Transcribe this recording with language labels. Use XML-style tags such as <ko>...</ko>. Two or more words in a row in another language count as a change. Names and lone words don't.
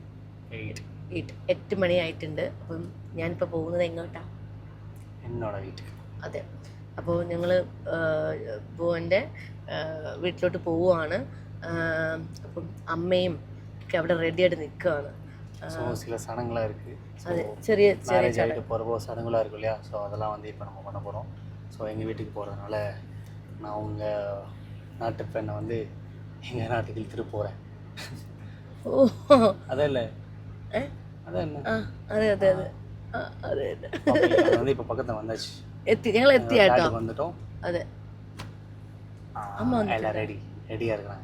<ml>8 മണിയായിട്ടുണ്ട്. അപ്പം ഞാനിപ്പോൾ പോകുന്നത് എങ്ങോട്ടാ? അതെ, അപ്പോൾ ഞങ്ങൾ ഭുവൻ്റെ വീട്ടിലോട്ട് പോവുകയാണ്. അപ്പം അമ്മയും ഒക്കെ അവിടെ റെഡിയായിട്ട് നിൽക്കുകയാണ്.</ml> <ta>சில சடங்குலாம் இருக்குது. அது</ta> <ml>ചെറിയ</ml> <ta>மேரேஜ் ஆகிட்டு போகிறப்போ சடங்குலாம் இருக்கும் இல்லையா? ஸோ அதெல்லாம் வந்து இப்போ நம்ம பண்ண போகிறோம். ஸோ எங்கள் வீட்டுக்கு போகிறதுனால நான் உங்கள் நாட்டு பெண்ணை வந்து எங்கள் நாட்டுக்கு இழுத்துட்டு போகிறேன். ஓ, அதான் இல்லை, அதான் என்ன,</ta> <ml>അതെ അതെ അതെ അതെ അതെ.</ml> <ta>அது வந்து இப்போ பக்கத்தில் வந்தாச்சு.</ta> <ml>ഞങ്ങൾ എത്തിയാട്ടോ.</ml> <ta>வந்துட்டோம்.</ta> <ml>അതെ,</ml> <ta>எல்லாம் ரெடியாக இருக்கிறாங்க.</ta>